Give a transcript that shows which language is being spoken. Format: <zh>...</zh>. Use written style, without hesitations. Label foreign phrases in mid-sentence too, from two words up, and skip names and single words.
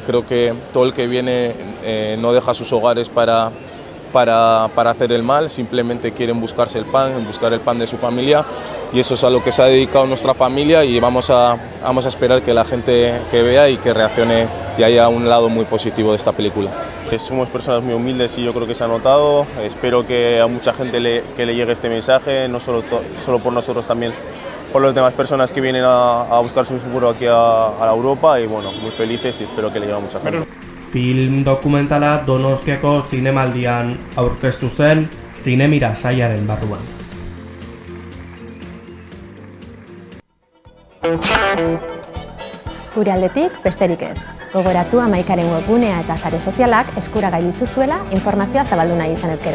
<es>Creo que todo el que viene no deja sus hogares para hacer el mal, simplemente quieren buscarse el pan, buscar el pan de su familia, y eso es a lo que se ha dedicado nuestra familia, y vamos a esperar que la gente que vea y que reaccione y haya un lado muy positivo de esta película. Somos personas muy humildes y yo creo que se ha notado. Espero que a mucha gente que le llegue este mensaje, no solo por nosotros, también por las demás personas que vienen a buscar su futuro aquí a Europa, y bueno, muy felices y espero que le llegue a mucha gente.</es> <eu>Film dokumentala Donostiako zinemaldian aurkeztu zen Zinemira sailaren barruan. Gure aldetik, besterik ez. Gogoratu Amaikaren webgunea eta sare sozialak eskuragai dituzuela informazioa zabaldu nahi izan ezkero.</eu>